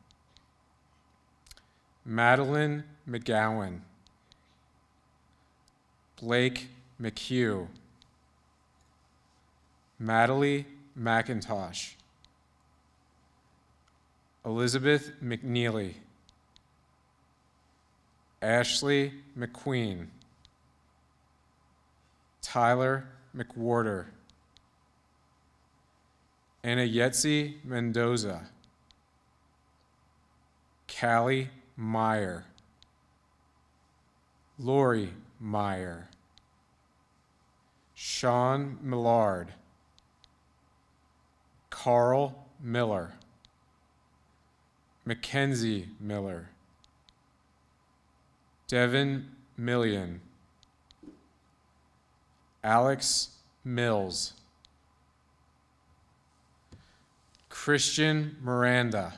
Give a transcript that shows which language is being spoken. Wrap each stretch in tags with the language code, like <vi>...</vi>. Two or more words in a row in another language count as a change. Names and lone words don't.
<en>Madeline McGowan. Blake McHugh. Madeline McIntosh. Elizabeth McNeely. Ashley McQueen. Tyler McWhorter. Anna Yetzi Mendoza. Callie Meyer. Lori Meyer. Sean Millard. Carl Miller. Mackenzie Miller. Devin Million. Alex Mills. Christian Miranda.</en>